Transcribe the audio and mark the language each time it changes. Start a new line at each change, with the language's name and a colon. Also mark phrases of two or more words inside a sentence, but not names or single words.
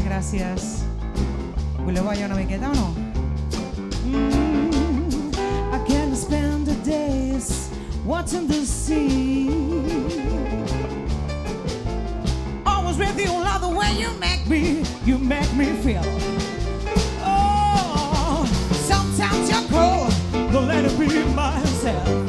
Catalan: gràcies. Voleu ballar una miqueta o no?
English: I can spend the days watching the sea. Always with you, love the way you make me feel. Oh, sometimes you're cold, don't let it be myself.